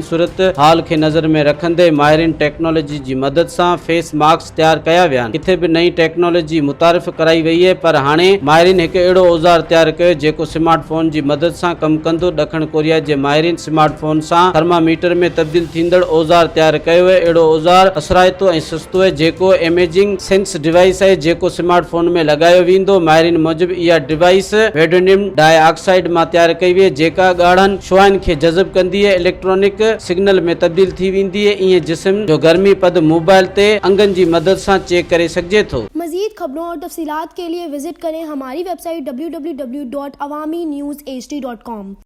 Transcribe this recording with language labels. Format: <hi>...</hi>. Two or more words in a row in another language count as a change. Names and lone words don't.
<sd>सूरत हाल खे नज़र में रखंदे माहिरीन टेक्नोलॉजी जी मदद सां फेस मास्क तैयार कया विया आहिनि। किथे बि नई टेक्नोलॉजी मुतारिफ़ कराई वई है, पर हाणे माहिरीन हिकु अहिड़ो औज़ार तैयार कयो जेको स्मार्टफोन जी मदद सां कमु कंदो। ॾखण कोरिया जे माहिरीन स्मार्टफोन सां थर्मामीटर में तब्दील थींदड़ औज़ार तैयार कयो है। अहिड़ो औज़ार असराइतो ऐं सस्तो है जेको इमेजिंग सेंस डिवाइस है जेको स्मार्टफोन में लगायो वेंदो। माहिरीन मूजिब इहा डिवाइस वेडोनियम डाइऑक्साइड मां तैयार कई वई जेका ॻाढ़नि शुआनि खे जज़ब कंदी है, इलेक्ट्रॉनिक सिग्नल में तब्दील थी वेंदी है। ईअं जिस्म जो गर्मी पद मोबाइल ते अंगनि जी मदद सां चेक करे सघिजे थो।</sd> <ur>مزید خبروں اور تفصیلات کے لیے وزٹ کریں ہماری ویب سائٹ www.awamiNewsHD.com.</ur>